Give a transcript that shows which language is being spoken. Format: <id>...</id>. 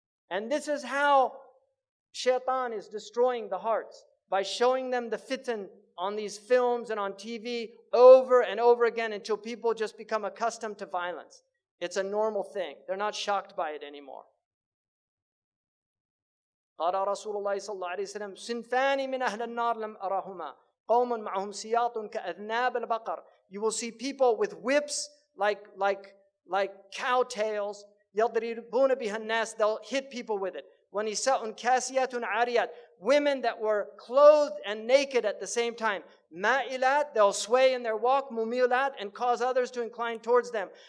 <en>And this is how shaitan is destroying the hearts, by showing them the fitan on these films and on TV over and over again until people just become accustomed to violence. It's a normal thing. They're not shocked by it anymore.</en> <ar>قال رسول الله صلى الله عليه وسلم صنفان من أهل النار لم أرهما قوم معهم سياط كأذناب البقر.</ar> <en>You will see people with whips like cow tails.</en> <ar>يضربون بها الناس.</ar> <en>They'll hit people with it.</en> <ar>وَنِسَاءٌ كَاسِيَاتٌ عَارِيَاتٌ.</ar> <en>Women that were clothed and naked at the same time. مَائِلَات, they'll sway in their walk. مُمِيلَات, and cause others to incline towards them.</en>